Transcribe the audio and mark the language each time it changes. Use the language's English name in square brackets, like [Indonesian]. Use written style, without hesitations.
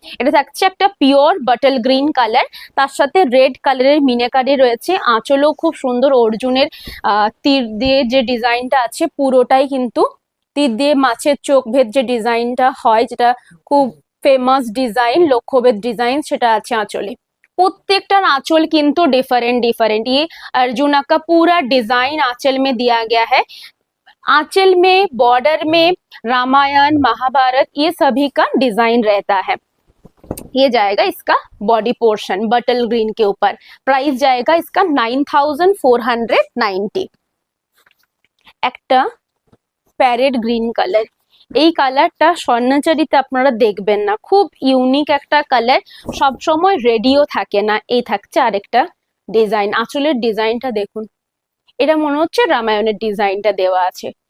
[Bangla] এটা থাকছে একটা পিওর বাটল গ্রিন কালার, তার সাথে রেড কালারের মিনাকারি রয়েছে। আঁচলও খুব সুন্দর, অর্জুনের তীর দিয়ে যে ডিজাইনটা আছে পুরোটাই কিন্তু তীর দিয়ে মাছের চোখ ভেদ যে ডিজাইনটা হয়, যেটা খুব ফেমাস ডিজাইন, লক্ষ্যভেদ ডিজাইন, সেটা আছে আঁচলে। [Hindi] प्रत्येकटार आंचल किंतु डिफरेंट, ये अर्जुना का पूरा डिजाइन आंचल में दिया गया है। आंचल में बॉर्डर में रामायण महाभारत ये सभी का डिजाइन रहता है। ये जाएगा इसका बॉडी पोर्शन बटल ग्रीन के ऊपर। प्राइस जाएगा इसका 9490। [Bangla] একটা প্যারেট গ্রিন কালার, এই কালারটা স্বর্ণচারীতে আপনারা দেখবেন না, খুব ইউনিক একটা কালার, সব সময় রেডিও থাকে না। এই থাকছে আরেকটা ডিজাইন, আঁচলের ডিজাইনটা দেখুন, এটা মনে হচ্ছে রামায়ণের ডিজাইনটা দেওয়া আছে।